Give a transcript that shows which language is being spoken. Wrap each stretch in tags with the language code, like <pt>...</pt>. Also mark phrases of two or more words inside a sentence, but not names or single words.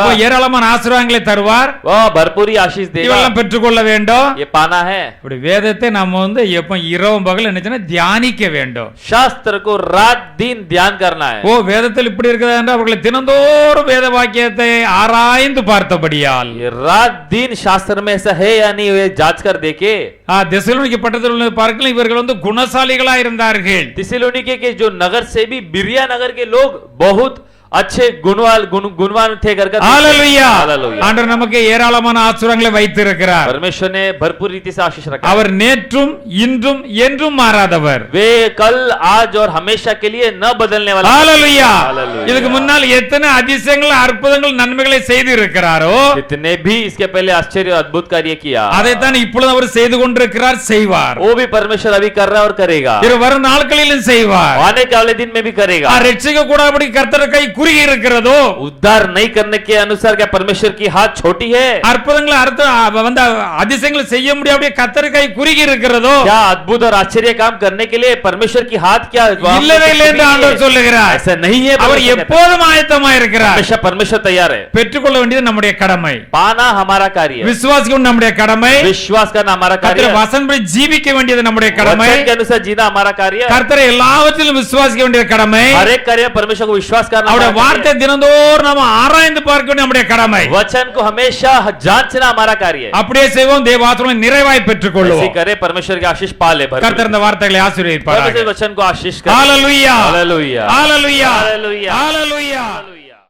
<ta>அப்ப ஏராளமான ஆசீர்வாதங்களை தருவார்,</ta> <hi>वह भरपूरी आशीष देगा</hi> <ta>இவெல்லாம் பெற்றுக்கொள்ள வேண்டும்.</ta> <hi>ये पाना है</hi> <ta>இப்படி வேதத்தை நம்ம வந்து எப்ப இரவும் பகல் என்னச்சுன்னா தியானிக்க வேண்டும்.</ta> <hi>शास्त्र को रात दिन ध्यान करना है</hi> <ta>ஓ வேதத்தில் இப்படி இருக்கிறது என்று அவர்களை தினந்தோறும் வேத வாக்கியத்தை ஆராய்ந்து பார்த்தபடியால்</ta> <hi>ये रात दिन शास्त्र में ऐसा है या नहीं ये जांच कर देखे</hi> <ta>தெசலோனிக்கே பட்டணத்தில் உள்ள பார்க்கலாம், இவர்கள் வந்து குணசாலிகளா இருந்தார்கள்.</ta> <hi>थिस्सलुनीके के जो नगर से भी बिरिया नगर के लोग बहुत अच्छे गुणवान थे करके</hi> <ta>ஹalleluya.</ta> <hi>हालेलुया</hi> <ta>ஆண்டவர் நமக்கு ஏராளமான ஆசீர்வாதங்களை வைத்திருக்கிறார்.</ta> <hi>परमेश्वर ने भरपूर रीति से आशीष रखा</hi> <ta>அவர் நேற்றும் இன்றும் என்றும் மாறாதவர்.</ta> <hi>वे कल आज और हमेशा के लिए न बदलने वाला</hi> <ta>ஹalleluya. ஹalleluya. இதுக்கு முன்னால் எத்தனை அதிசயங்கள் அற்புதங்கள் நன்மைகளை செய்து இருக்கிறாரோ</ta> <hi>जितने भी इसके पहले आश्चर्य और अद्भुत कार्य किया</hi> <ta>அதைத்தான் இப்பொழுது அவர் செய்து கொண்டிருக்கிறார், செய்வார்.</ta> <hi>वो भी परमेश्वर अभी कर रहा है और करेगा</hi> <ta>இரு வரும் நாட்களிலும் செய்வார்.</ta> <hi>आने के वाले दिन में भी करेगा</hi> <ta>ரட்சிக்க கூடாதபடி கர்த்தர் கை குறுகி இருக்கிறதோ,</ta> <hi>उद्धार नहीं करने के अनुसार क्या परमेश्वर की हाथ छोटी है</hi> <ta>அற்புதங்களை வந்து அதிசயங்களை செய்ய முடியாத கர்த்தர் கை குறுகி இருக்கிறதோ,</ta> <hi>क्या अद्भुत और आश्चर्य काम करने के लिए परमेश्वर की हाथ क्या</hi> <ta>இல்லவே இல்லை என்று ஆண்டவர் சொல்லுகிறார்.</ta> <hi>ऐसा नहीं है</hi> <ta>அவர்</ta> <hi>परमेश्वर कहता है।</hi> <ta>எப்போதும் ஆயத்தமா இருக்கிறார்.</ta> <hi>हमेशा परमेश्वर तैयार है</hi> <ta>பெற்றுக்கொள்ள வேண்டியது நம்முடைய கடமை,</ta> <hi>पाना हमारा कार्य है</hi> <ta>விசுவாசிக்க நம்முடைய கடமை,</ta> <hi>विश्वास करना हमारा कार्य</hi> <ta>கர்த்தர்</ta> <hi>है</hi> <ta>வசனப்படி ஜீவிக்க வேண்டியது நம்முடைய கடமை,</ta> <hi>वचन के अनुसार जीना हमारा कार्य है</hi> <ta>கர்த்தரை எல்லாவற்றிலும் விசுவாசிக்க வேண்டிய கடமை,</ta> <hi>हर एक कार्य में परमेश्वर को विश्वास करना</hi> <ta>அவருடைய</ta> <hi>हमारा</hi> <ta>வார்த்தை</ta> <hi>कार्य है।</hi> <ta>தினந்தோறும் நாம ஆராய்ந்து பார்க்க வேண்டிய நம்முடைய கடமை.</ta> <hi>वचन को हमेशा जांचना हमारा कार्य है</hi> <ta>அப்படியே செய்வோம், தேவாசீர்வாதங்களை நிறைவாய் பெற்றுக்</ta> <hi>ऐसे</hi> <ta>கொள்வோம்.</ta> <hi>करे परमेश्वर की आशीष पाले</hi> <ta>கர்த்தர் இந்த வார்த்தைகளை ஆசீர்வதிப்பாராக.</ta> <hi>परमेश्वर वचन को आशीष करे</hi> <ta>ஹalleluya.</ta> <hi>हालेलुया</hi> <ta>ஹalleluya.</ta> <hi>हालेलुया</hi> <ta>ஹalleluya.</ta>